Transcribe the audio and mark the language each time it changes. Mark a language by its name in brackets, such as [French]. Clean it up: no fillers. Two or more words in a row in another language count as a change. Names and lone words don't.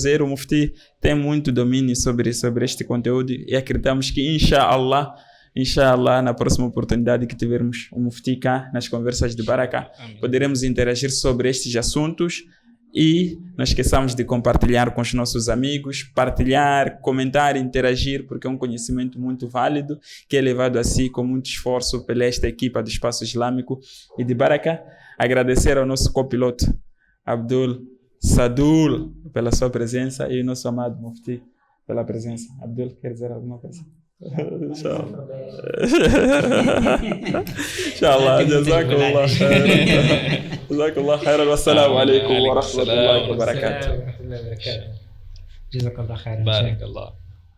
[Portuguese] O Mufti tem muito domínio sobre este conteúdo e acreditamos que inshallah, na próxima oportunidade que tivermos o Mufti cá nas conversas de Baraka, poderemos interagir sobre estes assuntos e não esqueçamos de compartilhar com os nossos amigos, partilhar, comentar, interagir, porque é um conhecimento muito válido que é levado a si com muito esforço pela esta equipa do Espaço Islâmico e de Baraka. Agradecer ao nosso copiloto Abdul Sadul pela sua presença e o nosso amado Mufti pela presença. Abdul, quer dizer alguma coisa? Inshallah. [Arabic] جزاك الله خيرا. والسلام عليكم ورحمة الله وبركاته. جزاك الله خيرا. Barakallah.